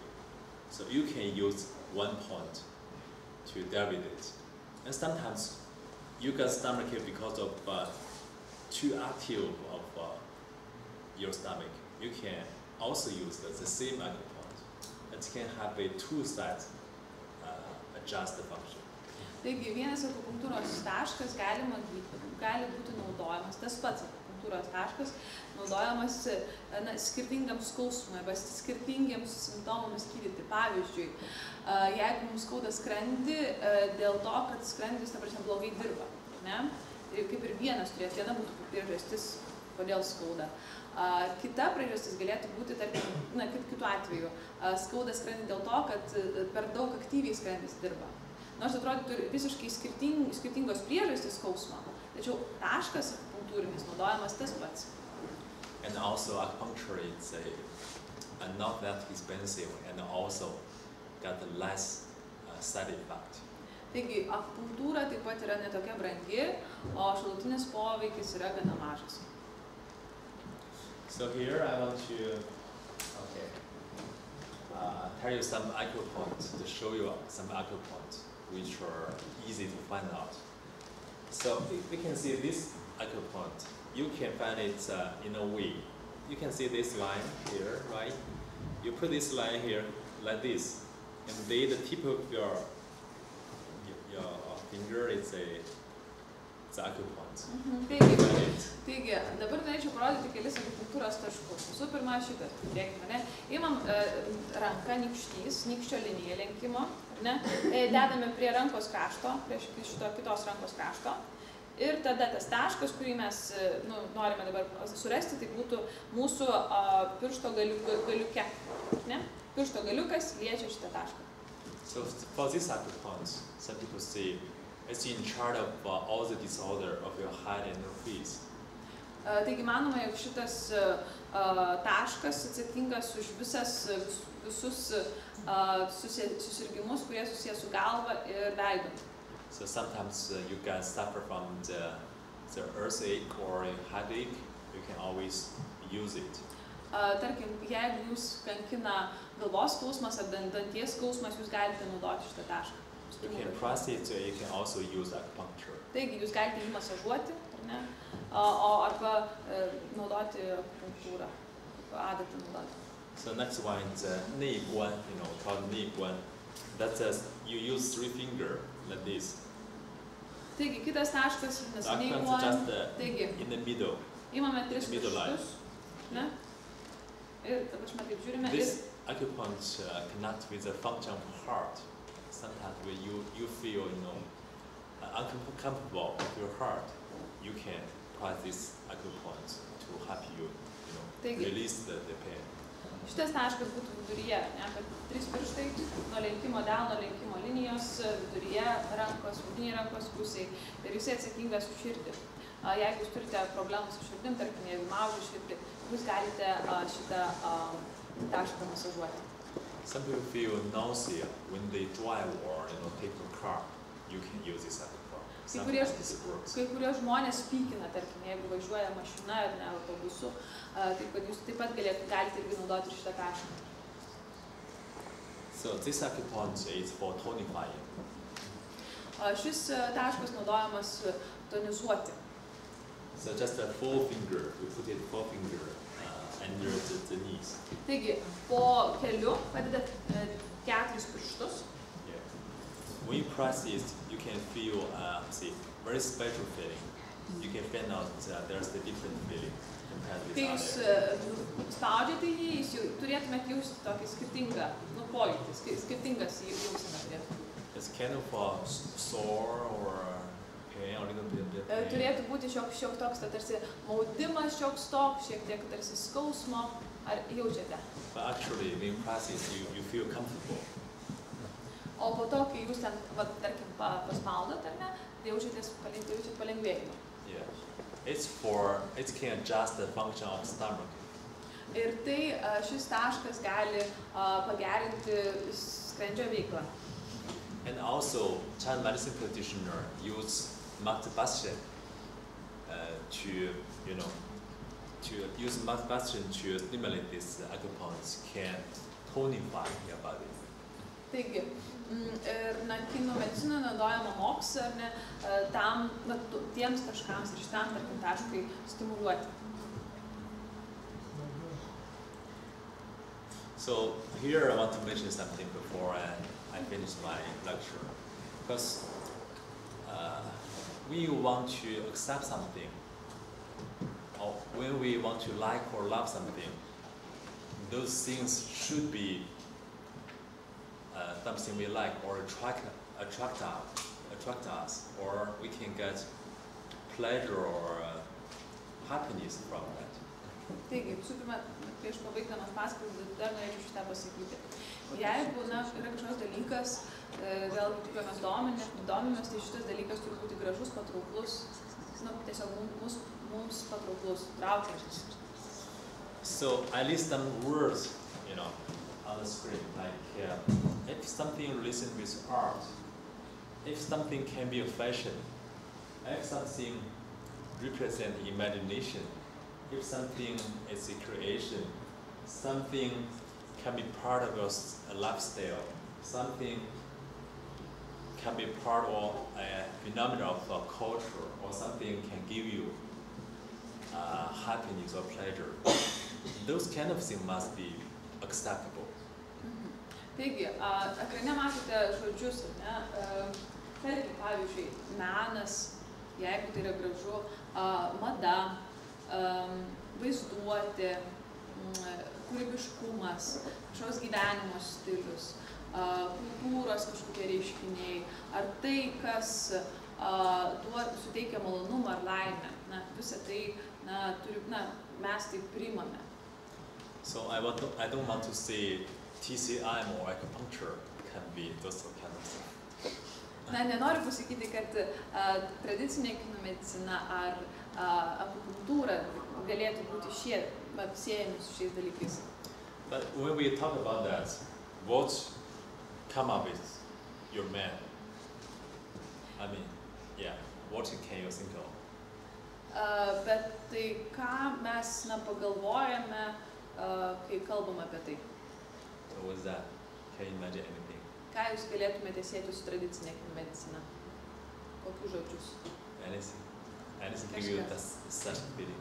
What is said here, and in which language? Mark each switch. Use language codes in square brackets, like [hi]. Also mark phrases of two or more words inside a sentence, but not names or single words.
[en] So you can use one point to deal with it. And sometimes you got stomachache because of too active of your stomach. You can also use the same acupoint. It can have a two sides adjust the function. [lt] Taigi vienas akupunktūros taškas gali būti naudojamas, tas pats akupunktūros taškas naudojamas skirtingam skausmui arba skirtingiems simptomams gydyti. Pavyzdžiui, jeigu mums skauda skrandį dėl to, kad skrandis, ta prasme, blogai dirba, ne? Ir kaip ir viena būtų priežastis, kodėl skauda. Kita priežastis galėtų būti, tarkim, kitu atveju, skauda skrandį dėl to, kad per daug aktyviai skrandis dirba. Nors atrodytų visiškai skirtingos priežastys skausmo, tačiau taškas akupunktūrinis naudojamas tas pats. [en] And also acupuncture is not that expensive and also got less side effect. [lt] Taigi akupunktūra taip pat yra netokia brangi, o šalutinis poveikis yra gana mažas. [en] So here I want to tell you some acupoints, to show you some acupoints which are easy to find out. So we can see this acupoint. You can find it in a way. You can see this line here, right? You put this line here like this, and the tip of your finger is the acupoint. [lt] Taigi, dabar norėčiau parodyti kelis akupunktūros taškus. Visų pirma, šitas, žiūrėkime, ne? Imam ranką, nykščio liniją lenkimo, ne? Dedame prie rankos krašto, prie šito kitos rankos krašto. Ir tada tas taškas, kurį mes norime dabar surasti, tai būtų mūsų piršto galiuke, ne? Piršto galiukas liečia šitą tašką. [en] So for this acupoint, some people say it's in charge of all the disorder of your head and your face. [lt] Taigi manoma, jog šitas taškas atsakingas už visus susirgimus, kurie susiję su galva ir veidu. [en] So sometimes you can suffer from the earthquake or a headache. You can always use it. [lt] Tarkim, jeigu jūs kankina galvos skausmas ar danties skausmas, jūs galite naudoti šitą tašką. [en] You can press it, you can also use acupuncture. [lt] Taigi, jūs galite jį masažuoti, ar ne? Arba naudoti akupunktūrą, adatą naudoti. [en] So next one is 内关, called 内关. That's you use 3 fingers like this. [lt] Taigi, kitas taškas, nes taigi, [en] in the middle. [lt] Imame 3 pirštus, ne? Ir dabar mes taip žiūrime. [en] This acupuncture connects with the function of the heart. Sometimes when you feel uncomfortable with your heart, you can press this acupuncture to help you, release the pain. [lt] Šitas taškas būtų viduryje, kad 3 pirštai nuo lenkimo delno, lenkimo linijos, viduryje rankos, vidinėje rankos pusėje ir jisai atsakingas už širdį. Jeigu jūs turite problemų su širdim, tarkim, jeigu maužia širdį, jūs galite šitą tašką masažuoti. [en] Some people feel nausea when they drive or take a car. You can use this acupuncture. [lt] Kai kurie žmonės pykina, tarkim, jeigu važiuoja mašina ar ne autobusu, taip kad jūs taip pat galite irgi naudoti šitą tašką. [en] So this acupuncture is for tonifying. [lt] Šis taškas naudojamas tonizuoti. [en] So just a 4 finger, we put it 4 finger under the knees. [lt] Taigi, po keliu padedat 4 pirštus. [en] When you press it, you can feel very special feeling. you can find out there's the different feeling compared with [lt] Kai jūs [en] other. [lt] spaudžiate jį, jūs jau turėtumėt jausti tokį skirtingą, pojūtį, skirtingas jausena turėtų. [en] It's kind of sore or pain or a little bit of pain. [lt] Turėtų būti šiok toks, tarsi maudimas šioks toks, šiek tiek tarsi skausmo, ar jaučiate? [en] But actually, when you practice, you feel comfortable. [lt] O po to, kai jūs ten, tarkim, paspaudot, ar ne, tai jaučiat palengvėjimą. [en] Yeah. It can adjust the function of stomach. [lt] Ir tai šis taškas gali pagerinti skrandžio veiklą. [en] And also, Chinese medicine practitioner use masturbation to use masturbation to stimulate this acupuncture can tonify your body. [lt] Taigi, ir kinų medicinoje naudojama moks, ar ne, tam, tiems taškams ir šitam, tarkim, taškai stimuliuoti. [en] So here I want to mention something before I finish my lecture, because we want to accept something, or when we want to like or love something, those things should be something we like or attract us, or we can get pleasure or happiness from that. [lt] Taigi, visų pirma, prieš pabaigdamas paskaitą, dar norėčiau šitą pasakyti. Jeigu yra kažkoks dalykas, vėlgi tik mes domimės, tai šitas dalykas turi būti gražus, patrauklus, tiesiog mums patrauklus, traukiantis. [en] So I list some words, on the screen, like if something related with art, if something can be a fashion, if something represents imagination, if something is a creation, something can be part of a lifestyle, something can be part of a phenomenon of a culture, or something can give you happiness or pleasure. Those kind of things must be acceptable. [lt] Taigi, ekrane matote žodžius, tarkim, pavyzdžiui, menas, jeigu tai yra gražu, mada, vaizduotė, kūrybiškumas, kažkoks gyvenimo stilius, kultūros kažkokie reiškiniai, ar tai, kas suteikia malonumą ar laimę. Visą tai mes tai priimame. [en] So I don't want to say TCM or acupuncture can be those kind of things. [lt] Nenoriu pasakyti, kad tradicinė kinų medicina ar akupunktūra galėtų būti siejami su šiais dalykais. [en] But when we talk about that, what come up with your mind? What can you think of? [lt] Bet tai ką mes pagalvojame, kai kalbam apie tai? [en] So what's that? Can you imagine anything? [lt] Ką jūs galėtumėte sieti su tradicinė kinų medicina? Kokius žodžius? [en] Anything give you such feeling?